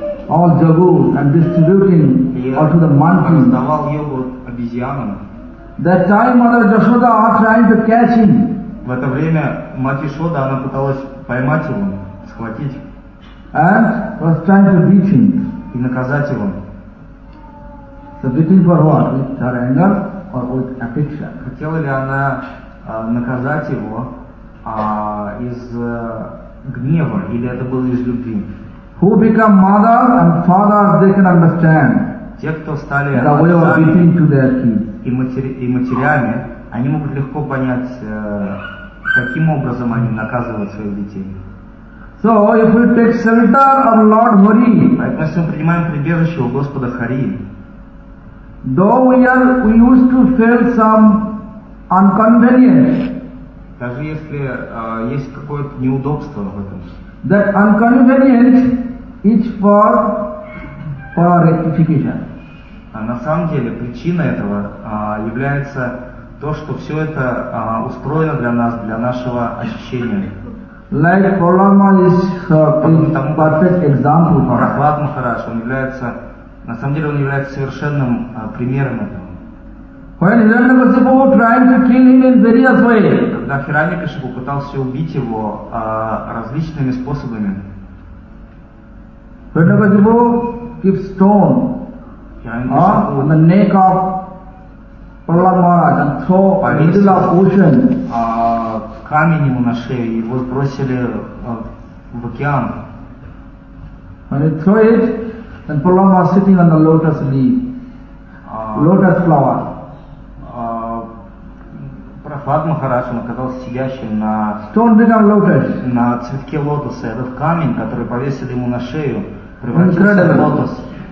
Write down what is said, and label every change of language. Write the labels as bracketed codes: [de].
[en] All jagur and distributing all to the monkeys. That time Mother Yashoda are trying to catch him. [ru] В это время мать Ишода, она пыталась поймать его, схватить. [en] And was trying to beat him. [ru] И наказать его. [en] So beating for what? With her anger or with affection? [ru] Хотела ли она наказать его из гнева, или это было из любви? [en] Who become mother and father, they can understand. [ru] Те, кто стали отцами и матерями, они могут легко понять, каким образом они наказывают своих детей. [en] So, if we take shelter of Lord Hari, [ru] поэтому если мы принимаем прибежище у Господа Хари, [en] though we used to feel some inconvenience, [ru] даже если есть какое-то неудобство в этом, [en] that inconvenience is for our rectification. [ru] А на самом деле причина этого является то, что все это устроено для нас, для нашего очищения. [en] Like Prahlada is a perfect example. [ru] Прахлад Махарадж, он является, на самом деле, он является совершенным примером этого. [en] When Hiranyakashipu was trying to kill him in various ways. [ru] Когда Хираньякашипу пытался убить его различными способами. [en] Hiranyakashipu keeps stone. On the neck of Prahlada Maharaj and throw in the middle of ocean. [ru] Камень ему на шею, его сбросили в океан. [en] When he threw it, then Prahlada Maharaj was sitting on the lotus leaf, lotus flower. [ru] Прахлад Махарадж, он оказался сидящим на... [en] Stone become lotus. [ru] На цветке лотоса. Этот камень, который повесили ему на шею, превратился в лотос.